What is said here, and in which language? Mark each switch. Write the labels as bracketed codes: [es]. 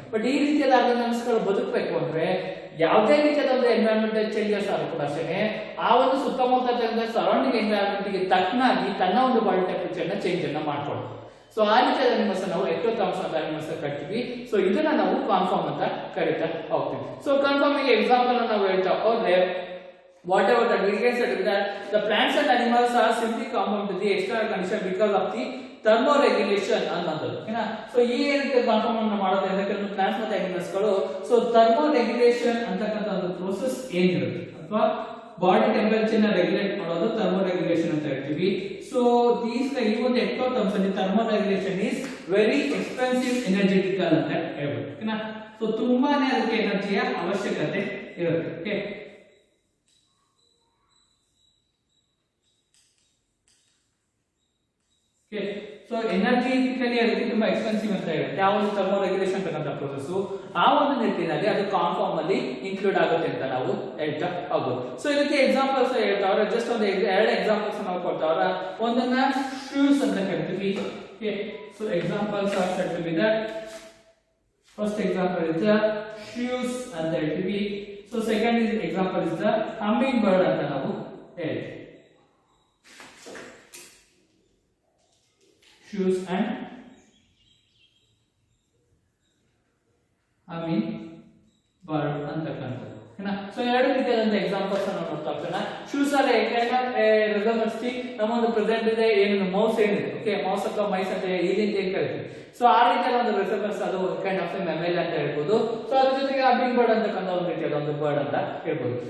[kn] But ಈ ರೀತಿಯಾದ organisms ಗಳು ಬದುಕಬೇಕು ಅಂದ್ರೆ ಯಾವುದೇ ರೀತಿಯಾದ ಒಂದು ಎನ್ವಿರಾನ್ಮೆಂಟಲ್ ಚೇಂಜಸ್ ಆದ್ರೂ ಕೂಡ ಅಷ್ಟೇ ಆ ಒಂದು ಸುತ್ತಮುತ್ತ ಸರೌಂಡಿಂಗ್ ಎನ್ವಿರಾನ್ಮೆಂಟ್ ಗೆ ತಕ್ಕನಾಗಿ ತನ್ನ ಒಂದು ಬಾಡಿ ಟೆಂಪರೇಚರ್ ನ ಚೇಂಜ್ ಅನ್ನ ಮಾಡ್ಕೊಳ್ಳೋದು. ಸೊ ಆ ರೀತಿಯಾದ ಅನಿಮಲ್ಸ್ ನಾವು ಎಕ್ಟೋಥರ್ಮ್ಸ್ ಅಂತ ಅನಿಮಲ್ಸ್ ಕರಿತೀವಿ. ಸೊ ಇದನ್ನ ನಾವು ಕನ್ಫರ್ಮ್ ಅಂತ ಕರಿತಾ ಹೋಗ್ತೀವಿ. ಸೊ ಕನ್ಫರ್ಮ್ ಗೆ ಎಕ್ಸಾಂಪಲ್ ನಾವು ಹೇಳ್ತಾ ಹೋದ್ರೆ [en] whatever that we can say that the plants and animals are simply conform to the external condition because of the [kn] thermo regulation ಅನ್ನೋದು. ಓಕೆನಾ? ಸೊ ಈ ಏನಕ್ಕೆ ಕಾನ್ಫರ್ಮ್ ಮಾಡೋದು ಅಂದ್ರೆ ಕೆಲವು ಪ್ಲಾಂಟ್ಸ್ ಮತ್ತೆ ಅನಿಮಲ್ಸ್ ಗಳು ಸೊ ಥರ್ಮೋ ರೆಗ್ಯುಲೇಷನ್ ಅಂತಕ್ಕಂಥ ಒಂದು ಪ್ರೋಸೆಸ್ ಏನಿರುತ್ತೆ ಅಥವಾ ಬಾಡಿ ಟೆಂಪರೇಚರ್ ನ ರೆಗ್ಯುಲೇಟ್ ಮಾಡೋದು ಥರ್ಮೋ ರೆಗ್ಯುಲೇಷನ್ ಅಂತ ಹೇಳ್ತೀವಿ. ಸೊ ಈ ಒಂದು ಎಕ್ಟೋಟರ್ಮ್ಸ್ ಅಲ್ಲಿ thermo regulation [en] is very expensive energetical [kn] ಅಂತ ಹೇಳ್ಬೋದು. ಓಕೆನಾ? ಸೊ ತುಂಬಾನೇ ಅದಕ್ಕೆ ಎನರ್ಜಿಯ ಅವಶ್ಯಕತೆ ಇರುತ್ತೆ. ಓಕೆ, ಸೊ ಎನರ್ಜಿಟಿಕಲಿ ಅದಕ್ಕೆ ತುಂಬಾ ಎಕ್ಸ್ಪೆನ್ಸಿವ್ ಅಂತ ಹೇಳುತ್ತೆ ಆ ಒಂದು ಥರ್ಮೋ ರೆಗ್ಯುಲೇಷನ್ ಅಂತಕ್ಕಂಥ ಪ್ರೋಸೆಸ್. ಆ ಒಂದು ನಿಟ್ಟಿನಲ್ಲಿ ಅದು ಕಾನ್ಫಾರ್ಮ್ ಅಲ್ಲಿ ಇನ್ಕ್ಲೂಡ್ ಆಗುತ್ತೆ ಅಂತ ನಾವು ಹೇಳ್ತಾ ಹೋಗ್ಬೋದು. ಸೊ ಇದಕ್ಕೆ ಎಕ್ಸಾಂಪಲ್ಸ್ ಹೇಳ್ತಾವ್ರೆ, ಜಸ್ಟ್ ಒಂದು 2 ಎಕ್ಸಾಂಪಲ್ಸ್ ನಾವು ಕೊಡ್ತಾವ್ರ. ಒಂದನ್ನ ಶೂಸ್ ಅಂತ ಹೇಳ್ತೀವಿ. [en] Okay, so examples are set to be that. First example is the shoes [kn] ಅಂತ ಹೇಳ್ತೀವಿ. [en] so second example is the hummingbird [kn] ಅಂತ ನಾವು ಹೇಳ್ತೀವಿ. [en] shoes and humming bird ಅಂತಕ್ಕಂಥದ್ದು. [kn] ಓಕೆನಾ? ಸೊ 2 ರೀತಿಯಾದಂತ ಎಕ್ಸಾಂಪಲ್ಸ್ ಅನ್ನು ನೋಡ್ತಾ ಹೋಗೋಣ. ಶೂಸ್ ಅಲ್ಲಿ ರೆಸಮರ್ಸ್ಟಿ ನಮ್ಮ ಒಂದು ಪ್ರೆಸೆಂಟ್ ಇದೆ ಏನು ಮೌಸ್ ಏನಿದೆ. ಓಕೆ, ಮೌಸ್ ಅಥವಾ ಮೈಸ್ ಅಂತ ಈ ರೀತಿ ಏನ್ ಕರಿತೀವಿ. ಸೊ ಆ ರೀತಿಯಾದ ಒಂದು ರೆಸಮರ್ಸ್ ಅದು ಕೈಂಡ್ ಆಫ್ ಮೆಮೇಲ್ ಅಂತ ಹೇಳ್ಬೋದು. ಸೊ ಅದ್ರ ಜೊತೆಗೆ ಹಮ್ಮಿಂಗ್ ಬರ್ಡ್ ಅಂತಕ್ಕಂಥ ಒಂದು ರೀತಿಯಾದ ಒಂದು ಬರ್ಡ್ ಅಂತ ಹೇಳ್ಬೋದು.